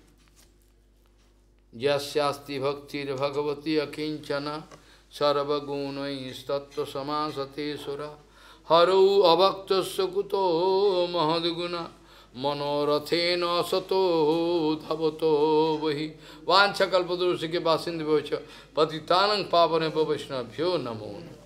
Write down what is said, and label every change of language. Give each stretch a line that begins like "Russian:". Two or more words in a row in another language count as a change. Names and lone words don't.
Sanskrit: যস্যাস্তি ভক্তির ভগবতী অকিঞ্চনা সর্বগুণৈস্তত্ত্ব সমাসতে সুরা হরৌ অভক্তস্য কুতো মহদ্গুণা মনোরথেন সতো ধাবতো বহি। वाञ्छाकल्पतरुषिके वासिन्देभ्यो च पतितानां पावनेभ्यो वैष्णवेभ्यो नमो नमः।